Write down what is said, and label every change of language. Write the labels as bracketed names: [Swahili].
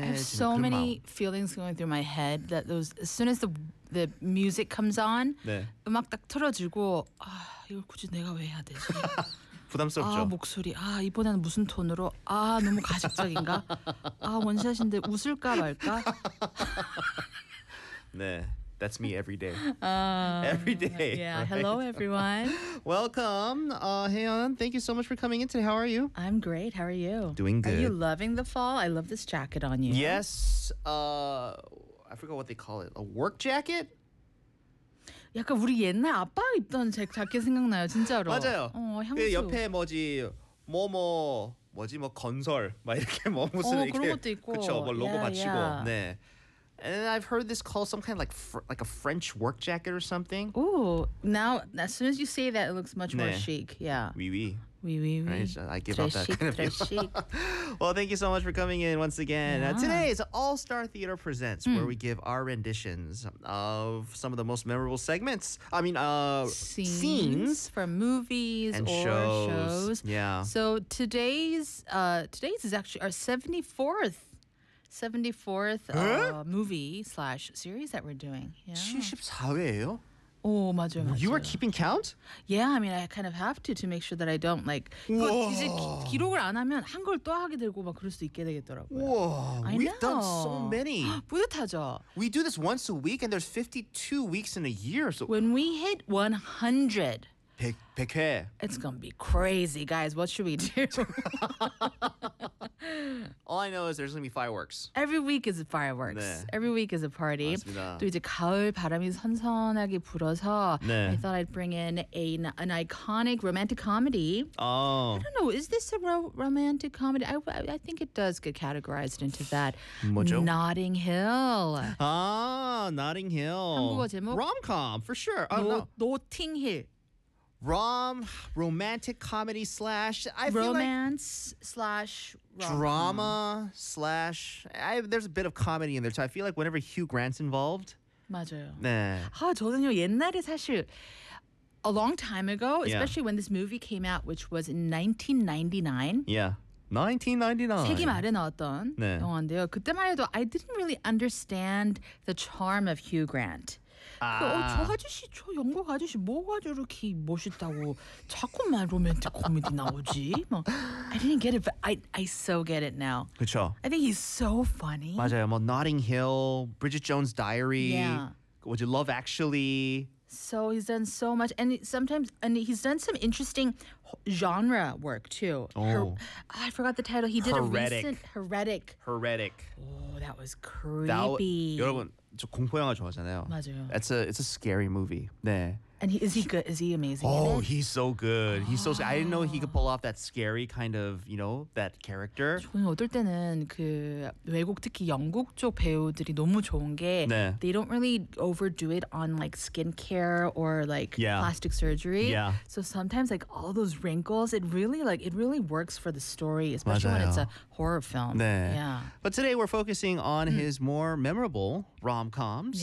[English] I have so many feelings going through my head that those as soon as the music comes on, 네. [Korean] 음악 딱 틀어지고 아 이걸 굳이 내가 왜 해야 되지? 부담스럽죠. 아 목소리. 아 이번에는 무슨 톤으로? 아 너무 가식적인가? 아 원샷인데 웃을까 말까? [English] 네. That's me every day. Every day. Yeah. Right? Hello, everyone. Welcome. Haeyeon, thank you so much for coming in today. How are you? I'm great. How are you? Doing good. Are you loving the fall? I love this jacket on you. Yes. I forgot what they call it. A work jacket? [Korean] 약간 우리 옛날 아빠 입던 재킷 생각나요, 진짜로. 맞아요. 향수. 그 옆에 뭐지, 뭐뭐. 뭐지, 뭐 건설. 막 이렇게 뭐 무슨. 그런 것도 있고. 그쵸, 뭐 로고 yeah, 맞추고. Yeah. 네. [English] And I've heard this called some kind of like a French work jacket or something. Ooh, now as soon as you say that, it looks much 네. more chic. Yeah. [French] Oui, oui. [English] Right? So I give up that kind of thing. Well, thank you so much for coming in once again. Yeah. Today is All Star Theater Presents, where we give our renditions of some of the most memorable segments. I mean, scenes from movies and or shows. Yeah. So today's is actually our 74th. 74th movie / series that we're doing. [Korean] Yeah. 74회예요? Oh, 맞아요, 맞아요. [English] You are keeping count? Yeah, I mean, I kind of have to make sure that I don't like. [Korean] 이제 기록을 안 하면 한 걸 또 하게 되고 막 그럴 수 있게 되겠더라고요. [English] Whoa, we've done so many. [Korean] 뿌듯하죠. [English] We do this once a week, and there's 52 weeks in a year. So when we hit 100. [Korean] 100회. [English] It's gonna be crazy, guys. What should we do? All I know is there's gonna be fireworks. Every week is fireworks. [Korean] 네. [English] Every week is a party. [Korean] 맞습니다. 또 이제 가을 바람이 선선하게 불어서 네. [English] I thought I'd bring in an iconic romantic comedy. Oh. I don't know. Is this a romantic comedy? I think it does get categorized into that. [Korean] 뭐죠? [English] Notting Hill. Ah, Notting Hill. [Korean] 한국어 제목? [English] Rom-com, for sure. Notting Hill. Romantic comedy / I feel romance like / drama / there's a bit of comedy in there, so I feel like whenever Hugh Grant's involved. [Korean] 맞아요. 네. 아, 저는요, 옛날에 사실, [English] a long time ago, especially yeah. when this movie came out, which was in 1999. Yeah. 1999. [Korean] 세기 말에 나왔던 네. 영화인데요. 그때만 해도 [English] I didn't really understand the charm of Hugh Grant. [Korean] 저 아저씨, 저 영국 아저씨 뭐가 저렇게 멋있다고 자꾸만 로맨틱 코미디 나오지? 막. [English] I didn't get it, but I so get it now. [Korean] 그쵸. [English] I think he's so funny. [Korean] 맞아요. 뭐 Notting Hill, Bridget Jones' Diary. [English] Yeah. Would you Love Actually? So he's done so much, and sometimes, and he's done some interesting genre work too. Oh, I forgot the title. He did Heretic. A recent Heretic. Heretic. Oh, that was creepy. [Korean] 여러분, 저 공포 영화 좋아하잖아요. 맞아요. [English] It's a scary movie. 네. And is he good? Is he amazing? Oh, he's so good. He's so. I didn't know he could pull off that scary kind of, you know, that character. [Korean] 저는 어떨 때는 그 외국 특히 영국 쪽 배우들이 너무 좋은 게 네. [English] they don't really overdo it on like skincare or like yeah. plastic surgery. Yeah. So sometimes like all those wrinkles, it really works for the story, especially [Korean] 맞아요. [English] When it's a horror film. [Korean] 네. [English] Yeah. But today we're focusing on his more memorable rom-coms.